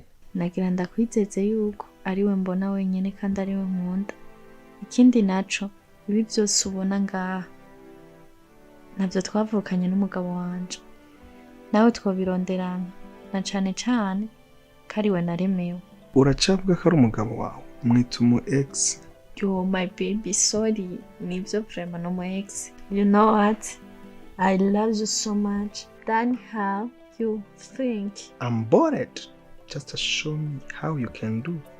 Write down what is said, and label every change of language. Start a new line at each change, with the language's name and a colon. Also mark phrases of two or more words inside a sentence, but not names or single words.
Rundi: Nagira ndakwizeze yuko ari we mbona wenyene kandi ari we nkunda. Ikindi naco ibi byose ubona ngaha navyo twavukanye n'umugabo wanje. Nawe twobironderana na cane cane kari we naremewe. Uracabwa ko ari umugabo wawe umwita umu ex.
English: Yo my baby, sorry.
Rundi: Nivyo vraiment
English: no my ex. You know what? I love you so much than how you think. I'm bored. Just show me how you can do.